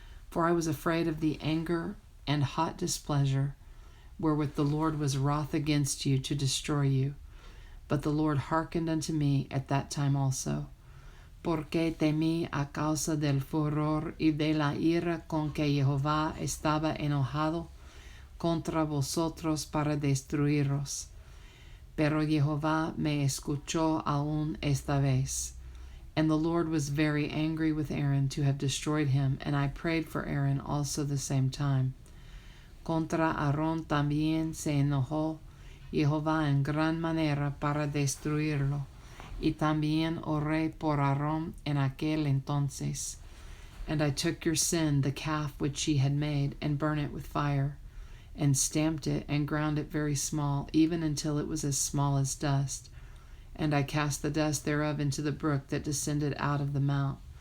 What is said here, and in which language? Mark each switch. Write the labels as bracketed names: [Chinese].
[English] For I was afraid of the anger and hot displeasure, wherewith the Lord was wroth against you to destroy you. But the Lord hearkened unto me at that time also, [Spanish] porque temí a causa del furor y de la ira con que Jehová estaba enojado contra vosotros para destruiros. Pero Jehová me escuchó aún esta vez. [English] And the Lord was very angry with Aaron to have destroyed him, and I prayed for Aaron also the same time. [Spanish] Contra Aarón también se enojó Jehová en gran manera para destruirlo, y también oré por Aarón en aquel entonces. [English] And I took your sin, the calf which ye had made, and burnt it with fire, and stamped it, and ground it very small, even until it was as small as dust. And I cast the dust thereof into the brook that descended out of the mount.